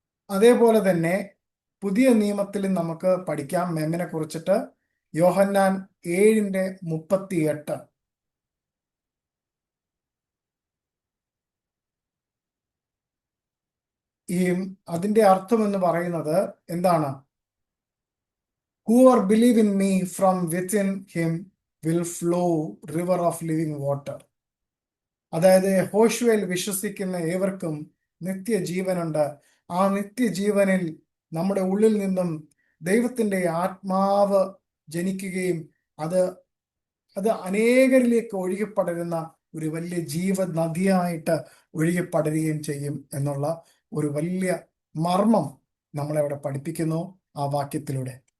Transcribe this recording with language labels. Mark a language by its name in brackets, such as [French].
[Malayalam] അതേപോലെ തന്നെ പുതിയ നിയമത്തിൽ നമുക്ക് പഠിക്കാം മെമ്മിനെ കുറിച്ചിട്ട്. യോഹന്നാൻ 7:38. അതിന്റെ അർത്ഥം എന്ന് പറയുന്നത് എന്താണ്? [English] Whoever believe in me, from within him will flow river of living water. [Malayalam] അതായത് യഹോശുവയിൽ വിശ്വസിക്കുന്ന ഏവർക്കും നിത്യജീവനുണ്ട്. ആ നിത്യജീവനിൽ നമ്മുടെ ഉള്ളിൽ നിന്നും ദൈവത്തിന്റെ ആത്മാവ് ജനിക്കുകയും അത് അനേകരിലേക്ക് ഒഴുകിപ്പടരുന്ന ഒരു വലിയ ജീവനദിയായിട്ട് ഒഴുകിപ്പടരുകയും ചെയ്യും എന്നുള്ള ഒരു വലിയ മർമ്മം നമ്മളെവിടെ പഠിപ്പിക്കുന്നു ആ വാക്യത്തിലൂടെ.